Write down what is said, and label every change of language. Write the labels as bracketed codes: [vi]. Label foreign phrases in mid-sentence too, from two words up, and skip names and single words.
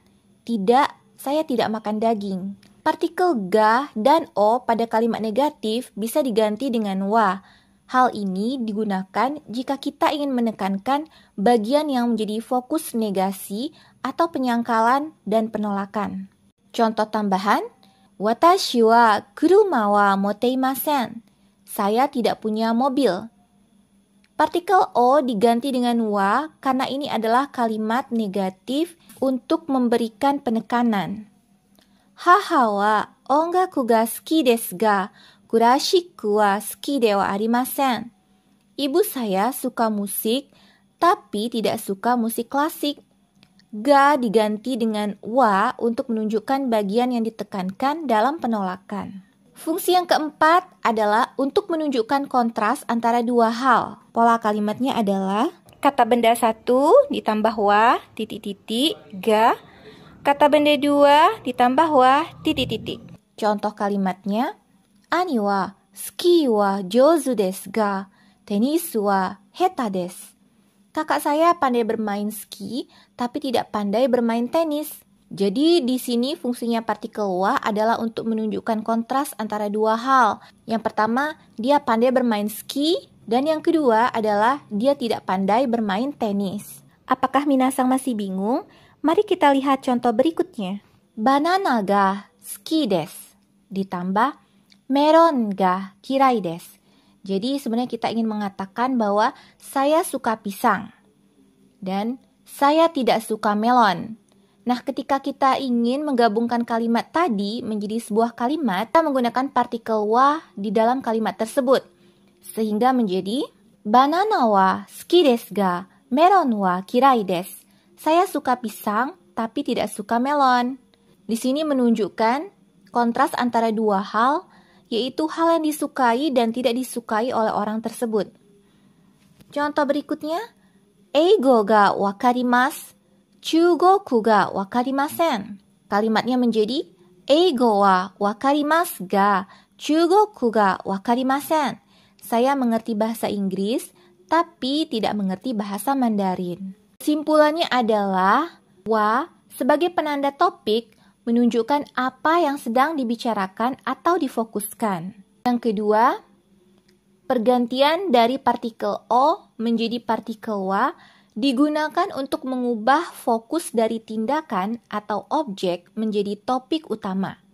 [id] Tidak, saya tidak makan daging. Partikel ga dan o pada kalimat negatif bisa diganti dengan wa. Hal ini digunakan jika kita ingin menekankan bagian yang menjadi fokus negasi atau penyangkalan dan penolakan. Contoh tambahan, [ja] 私は車は持っていません. [id] Saya tidak punya mobil. Partikel o diganti dengan wa karena ini adalah kalimat negatif untuk memberikan penekanan. [ja] 母は音楽が好きですがクラシックは好きではありません. [id] Ibu saya suka musik, tapi tidak suka musik klasik. Ga diganti dengan wa untuk menunjukkan bagian yang ditekankan dalam penolakan. Fungsi yang keempat adalah untuk menunjukkan kontras antara dua hal. Pola kalimatnya adalah kata benda 1 ditambah wa, titik-titik, ga. Kata benda 2 ditambah wa, titik-titik. Contoh kalimatnya, [ja] 兄はスキーは上手ですが, テニスは下手です. [id] Kakak saya pandai bermain ski, tapi tidak pandai bermain tenis. Jadi di sini fungsinya partikel wa adalah untuk menunjukkan kontras antara dua hal. Yang pertama, dia pandai bermain ski, dan yang kedua adalah dia tidak pandai bermain tenis. Apakah minasang masih bingung? Mari kita lihat contoh berikutnya. [ja] バナナが好きです ditambah メロンが嫌いです. [id] Jadi sebenarnya kita ingin mengatakan bahwa saya suka pisang dan saya tidak suka melon. Nah, ketika kita ingin menggabungkan kalimat tadi menjadi sebuah kalimat, kita menggunakan partikel wa di dalam kalimat tersebut. Sehingga menjadi [ja] バナナは好きですがメロンは嫌いです. [id] Saya suka pisang tapi tidak suka melon. Di sini menunjukkan kontras antara dua hal, yaitu hal yang disukai dan tidak disukai oleh orang tersebut. Contoh berikutnya, [ja] 英語が分かります、中国が分かりません. [id] Kalimatnya menjadi [ja] 英語は分かりますが中国が分かりません. [id] Saya mengerti bahasa Inggris, tapi tidak mengerti bahasa Mandarin. Kesimpulannya adalah wa sebagai penanda topik menunjukkan apa yang sedang dibicarakan atau difokuskan. Yang kedua, pergantian dari partikel o menjadi partikel wa digunakan untuk mengubah fokus dari tindakan atau objek menjadi topik utama.